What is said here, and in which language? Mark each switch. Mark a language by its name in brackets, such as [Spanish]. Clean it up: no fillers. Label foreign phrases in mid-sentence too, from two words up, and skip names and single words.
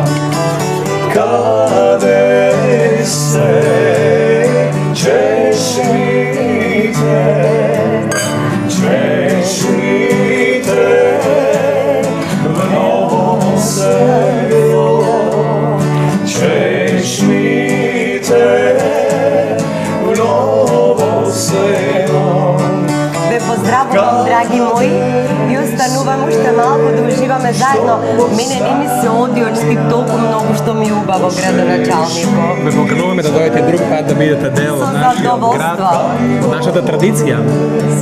[Macedonian] Каде се чешмите, чешмите, в новом село, чешмите, в ново село. Ве поздравувам, драги мои, и останувам уште малку да уживаме заедно. Мене не ми се оди од Штип толку многу што ми е убаво, градоначалнико. Ве покануваме да дојдете друг пат да бидете дел Со од нашиот задоволство. град, од нашата традиција, Со